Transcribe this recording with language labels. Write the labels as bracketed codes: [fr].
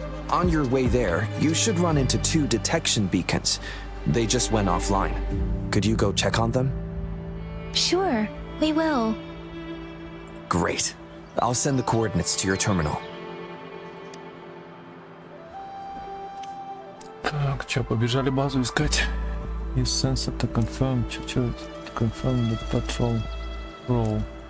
[en] On your way there, you should run into 2 detection beacons. They just went offline. Could you go check on them? Sure, we will. Great. I'll send the coordinates to your terminal. [ru] Так, что, побежали базу искать? [en] Is sensor to confirm, to confirm the patrol role.